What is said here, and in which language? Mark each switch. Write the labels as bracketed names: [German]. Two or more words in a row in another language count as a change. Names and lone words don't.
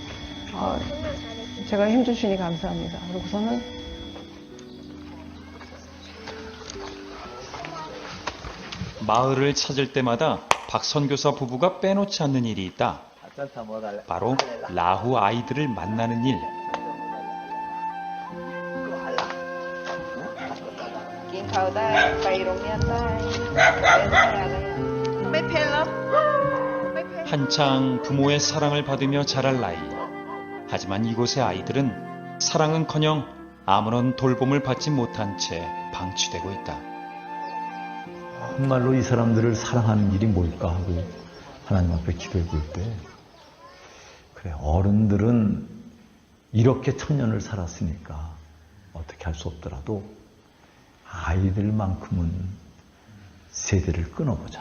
[Korean] 제가 힘 주시니 감사합니다. 그러고서는 마을을 찾을 때마다 박 선교사 부부가 빼놓지 않는 일이 있다. 바로 라후 아이들을 만나는 일. [Thai] กินข้าวได้ไปโรงเรียนได้ไม่เผ็ดเหรอไม่เผ็ด [Korean] 한창 부모의 사랑을 받으며 자랄 나이. 하지만 이곳의 아이들은 사랑은커녕 아무런 돌봄을 받지 못한 채 방치되고 있다. 정말로 이 사람들을 사랑하는 일이 뭘까 하고 하나님 앞에 기도해 볼 때, 그래, 어른들은 이렇게 천년을 살았으니까 어떻게 할 수 없더라도 아이들만큼은 세대를 끊어보자.